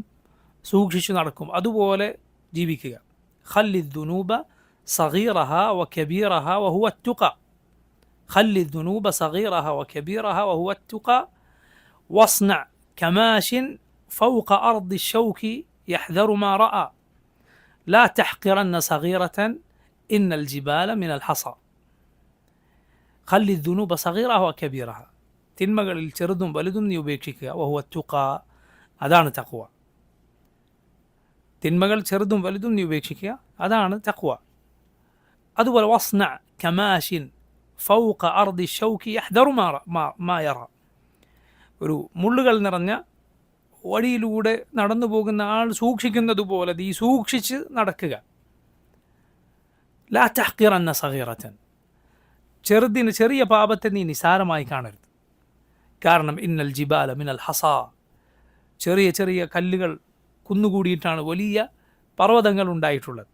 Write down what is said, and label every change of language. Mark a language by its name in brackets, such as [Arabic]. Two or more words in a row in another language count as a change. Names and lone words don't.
[Malayalam] സൂക്ഷിച്ചു നടക്കും. അതുപോലെ ജീവിക്കുക. [Arabic] خل الذنوب صغيرة وكبيرة وهو التقى. خل الذنوب صغيرة وكبيرة وهو التقى واصنع كماش فوق أرض الشوك يحذر ما رأى لا تحقرن صغيرة إن الجبال من الحصى. خل الذنوب صغيرة وكبيرة, [Malayalam] തിന്മകളിൽ ചെറുതും വലുതും നീ ഉപേക്ഷിക്കുക. [Arabic] وهو التقى, [Malayalam] അതാണ് തഖ്വ. തിന്മകൾ ചെറുതും വലുതും നീ ഉപേക്ഷിക്കുക, അതാണ് തഖ്വ. [Arabic] അതുപോലെ واصنع كماش فوق أرض الشوك يحذر ما يرى, [Malayalam] ഒരു മുള്ളുകൾ നിറഞ്ഞ വഴിയിലൂടെ നടന്നു പോകുന്ന ആൾ സൂക്ഷിക്കുന്നത് പോലെ നീ സൂക്ഷിച്ച് നടക്കുക. [Arabic] لا تحقرن صغيرة, [Malayalam] ചെറിയ പാപത്തെ നീ നിസാരമായി കാണരുത്. കാരണം [Arabic] إن الجبال من الحصى, [Malayalam] ചെറിയ കല്ലുകൾ കുന്നുകൂടിയിട്ടാണ് വലിയ പർവ്വതങ്ങൾ ഉണ്ടായിട്ടുള്ളത്.